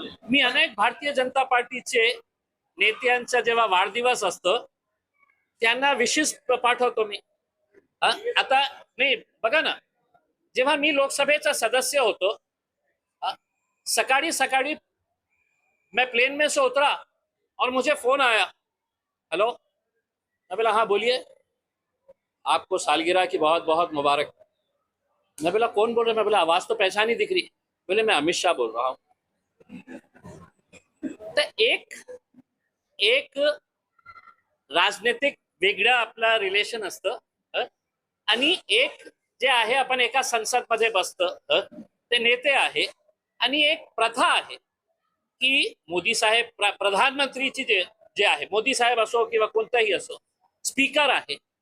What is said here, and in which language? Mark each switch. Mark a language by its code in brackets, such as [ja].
[mr] मी अनेक भारतीय जनता पार्टीचे नेत्यांचा जेव्हा वाढदिवस असतो त्यांना विशेष पाठवतो मी. आता नाही बघा ना, जेव्हा मी लोकसभेचा सदस्य होतो सकाळी सकाळी [hi] मैं प्लेन में से उतरा और मुझे फोन आया, हेलो। मैं बोला हाँ बोलिए, आपको सालगिरह की बहुत बहुत मुबारक। मैं बोला कौन बोल रहे? मैं बोला आवाज तो पहचान ही दिख रही। बोले मैं अमित शाह बोल रहा हूँ। [mr] तर एक राजनीतिक वेगळं आपलं रिलेशन असतं, आणि एक जे आहे आपण एका संसदमध्ये बसतं, ते नेते आहे, आणि एक प्रथा आहे की मोदी साहेब प्रधानमंत्रीची जे आहे, मोदी साहेब असो किंवा कोणताही असो, स्पीकर आहे